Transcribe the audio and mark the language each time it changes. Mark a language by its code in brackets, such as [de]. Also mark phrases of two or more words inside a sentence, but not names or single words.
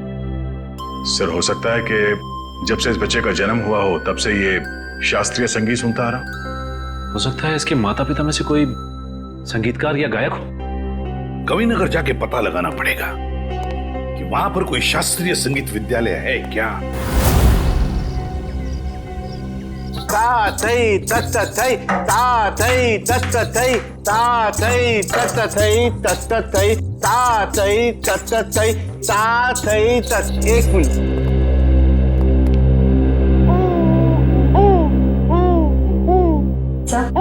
[hi] सर, हो सकता है कि जब से इस बच्चे का जन्म हुआ हो तब से ये शास्त्रीय संगीत सुनता आ रहा। हो सकता है इसके माता पिता में से कोई संगीतकार या गायक हो। कविनगर जाके पता लगाना पड़ेगा कि वहां पर कोई शास्त्रीय संगीत विद्यालय है क्या। ता थई तत थई ता थई तत थई ता थई तत थई तत थई ता थई तत थई ता थई तत। एक मिनट, सर,